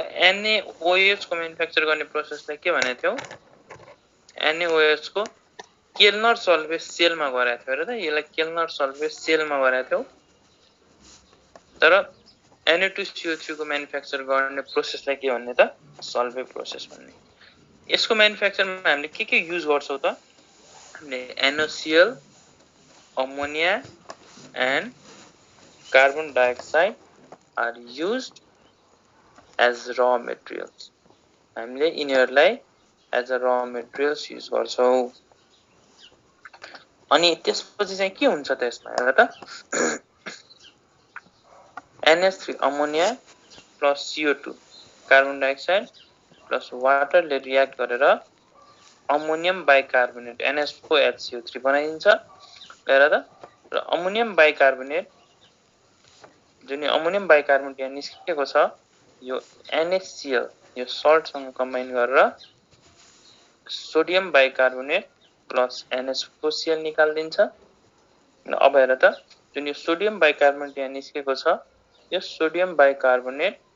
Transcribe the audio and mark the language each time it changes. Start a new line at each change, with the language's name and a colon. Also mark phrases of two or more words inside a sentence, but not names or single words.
Nepali: NaOH को म्यानुफ्याक्चर गर्ने प्रोसेसलाई के भनेको थियौ NaOH को केल्नर सल्भे सेलमा गराएको थियो हेर त यसलाई केल्नर सल्भे सेलमा गराएको थियो तर Na2CO3 को म्यानुफ्याक्चर गर्ने प्रोसेसलाई के भन्ने त सल्भे प्रोसेस भन्ने यसको म्यानुफ्याक्चरमा हामीले के युज गर्छौं त हामीले NaCl
English: ammonia and carbon dioxide are used as raw materials
Nepali: हामीले यिनीहरुलाई
English: as a raw materials
Nepali: युज गर्छौं अनि त्यसपछि चाहिँ के हुन्छ त यसमा हेर त NH3
English: ammonia plus CO2 carbon dioxide plus water
Nepali: ले रियाक्ट गरेर
English: ammonium bicarbonate
Nepali: NH4HCO3 बनाइन्छ हेर त र
English: ammonium bicarbonate
Nepali: जुन
English: ammonium bicarbonate
Nepali: यहाँ निस्केको छ यो NaCl यो सल्ट सँग कम्बाइन गरेर
English: sodium bicarbonate plus
Nepali: NH4Cl निकाल्दिन्छ अब हेर त जुन यो
English: sodium bicarbonate
Nepali: यहाँ निस्केको छ यो
English: sodium bicarbonate